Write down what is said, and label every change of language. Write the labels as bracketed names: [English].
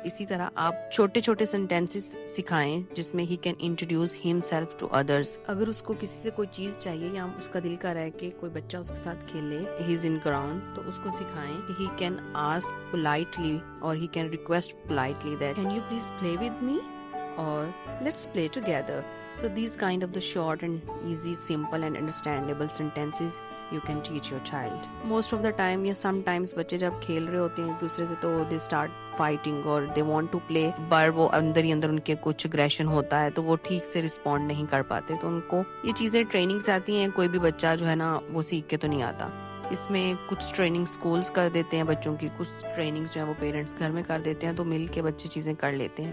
[Urdu] اسی طرح آپ چھوٹے چھوٹے سینٹینسز سکھائیں جس میں [English] He can introduce himself to others. [Urdu] اگر اس کو کسی سے کوئی چیز چاہیے یا اس کا دل کر رہا ہے کہ کوئی بچہ اس کے ساتھ کھیلے، [English] he is in ground, [Urdu] تو اس کو سکھائیں کہ [English] He can ask politely اور he can request politely that can you please play with me اور let's play together. So these kind of the short and easy, simple and understandable sentences you can teach your child. Most of the time [Urdu] یا [English] sometimes [Urdu] بچے جب کھیل رہے ہوتے ہیں ایک دوسرے سے تو [English] they start fighting [Urdu] اور [English] they want to play [Urdu] پر وہ اندر ہی اندر ان کے کچھ aggression ہوتا ہے تو وہ ٹھیک سے رسپونڈ نہیں کر پاتے. تو ان کو یہ چیزیں ٹریننگ سے آتی ہیں. کوئی بھی بچہ جو ہے نا وہ سیکھ کے تو نہیں آتا. اس میں کچھ ٹریننگ سکولز کر دیتے ہیں بچوں کی، کچھ ٹریننگز جو ہے وہ پیرنٹس گھر میں کر دیتے ہیں تو مل کے بچے چیزیں کر لیتے ہیں.